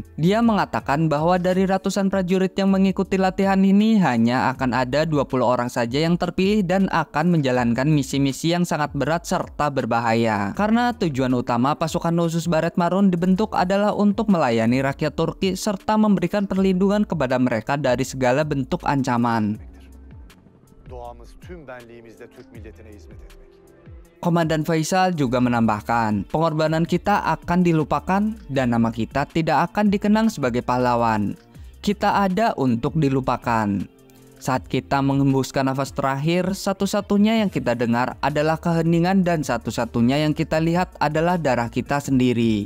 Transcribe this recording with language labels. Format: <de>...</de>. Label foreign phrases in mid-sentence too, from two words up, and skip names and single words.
<id>Dia mengatakan bahwa dari ratusan prajurit yang mengikuti latihan ini hanya akan ada 20 orang saja yang terpilih dan akan menjalankan misi-misi yang sangat berat serta berbahaya. Karena tujuan utama pasukan khusus Baret Marun dibentuk adalah untuk melayani rakyat Turki serta memberikan perlindungan kepada mereka dari segala bentuk ancaman.</id> <tr>Doğamız tüm benliğimizle Türk milletine hizmet etmek.</tr> <id>Komandan Faisal juga menambahkan, pengorbanan kita akan dilupakan dan nama kita tidak akan dikenang sebagai pahlawan. Kita ada untuk dilupakan. Saat kita menghembuskan nafas terakhir, satu-satunya yang kita dengar adalah keheningan dan satu-satunya yang kita lihat adalah darah kita sendiri.</id>